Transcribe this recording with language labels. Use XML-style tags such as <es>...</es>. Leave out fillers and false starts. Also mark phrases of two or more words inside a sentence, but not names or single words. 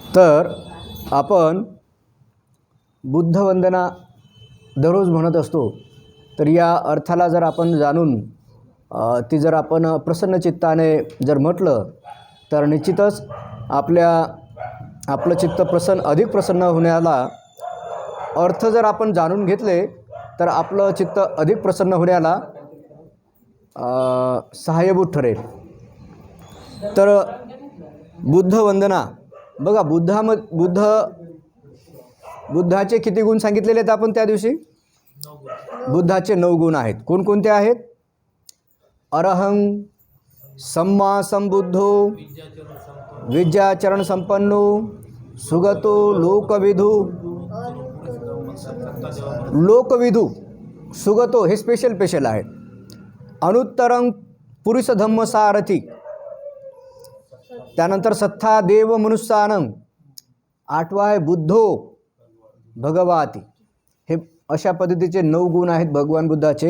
<mr>तर आपण बुद्धवंदना दररोज म्हणत असतो, तर या अर्थाला जर आपण जाणून ती जर आपण प्रसन्न चित्ताने जर म्हटलं तर निश्चितच आपलं चित्त अधिक प्रसन्न होण्याला अर्थ जर आपण जाणून घेतले तर आपलं चित्त अधिक प्रसन्न होण्याला सहाय्यभूत ठरेल. तर बुद्धवंदना बघा, बुद्धाचे किती गुण सांगितलेले आहेत आपण त्या दिवशी? बुद्धाचे 9 गुण आहेत. कोणकोणते आहेत?</mr> <pi>अरहं सम्मा संबुद्धो विद्याचरण संपन्नो सुगतो लोकविधू सुगतो</pi> <mr>हे स्पेशल आहे.</mr> <pi>अनुत्तरं पुरुष धम्म सारथी,</pi> <mr>त्यानंतर</mr> <pi>सत्था देव मनुष्यानं,</pi> <mr>8वा आहे</mr> <pi>बुद्धो भगवाती.</pi> <mr>हे अशा पद्धतीचे 9 गुण आहेत भगवान बुद्धाचे.</mr>